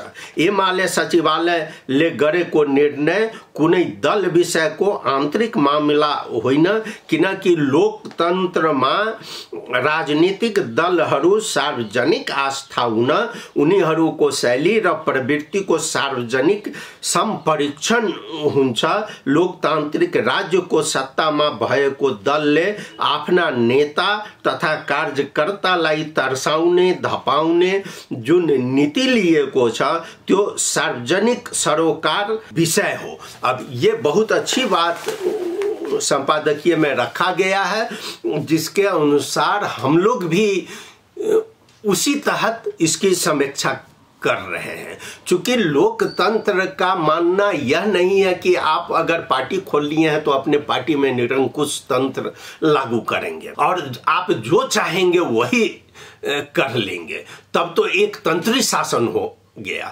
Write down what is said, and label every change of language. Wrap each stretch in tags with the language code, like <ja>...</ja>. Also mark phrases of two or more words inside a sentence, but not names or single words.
<ne>एमाले सचिवालयले गरेको निर्णय कुनै दल विषयको आन्तरिक मामला होइन, किनकि लोकतन्त्रमा राजनीतिक दलहरू सार्वजनिक आस्था हुन उनीहरूको शैली र प्रवृत्तिको सार्वजनिक सम्परीक्षण हुन्छ। लोकतान्त्रिक राज्यको सत्तामा भएको दलले आफ्ना नेता तथा कार्यकर्तालाई तर्साउने धपाउने जुन नीति लिएको छ त्यो सार्वजनिक सरोकार विषय हो।</ne> <hi>अब ये बहुत अच्छी बात संपादकीय में रखा गया है, जिसके अनुसार हम लोग भी उसी तहत इसकी समीक्षा कर रहे हैं। चूंकि लोकतंत्र का मानना यह नहीं है कि आप अगर पार्टी खोल लिए हैं तो अपने पार्टी में निरंकुश तंत्र लागू करेंगे और आप जो चाहेंगे वही कर लेंगे, तब तो एक तंत्री शासन हो गया।</hi>